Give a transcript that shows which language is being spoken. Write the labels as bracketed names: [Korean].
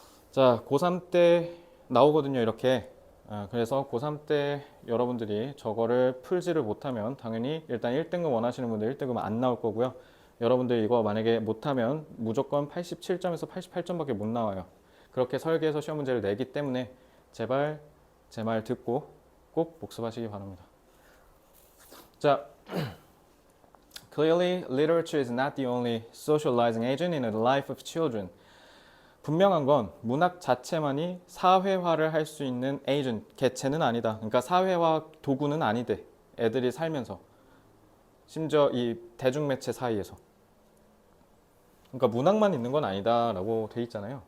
[Korean] 자, 고3 때 나오거든요, 이렇게. 그래서 고3 때 여러분들이 저거를 풀지를 못하면 당연히 일단 1등급 원하시는 분들 1등급은 안 나올 거고요. 여러분들 이거 만약에 못하면 무조건 87점에서 88점밖에 못 나와요. 그렇게 설계해서 시험 문제를 내기 때문에 제발 제 말 듣고 꼭 복습하시기 바랍니다. [English] 자, Clearly, literature is not the only socializing agent in the life of children. [Korean] 분명한 건 문학 자체만이 사회화를 할 수 있는 에이전트, 개체는 아니다. 그러니까 사회화 도구는 아니대. 애들이 살면서. 심지어 이 대중매체 사이에서. 그러니까 문학만 있는 건 아니다라고 돼 있잖아요.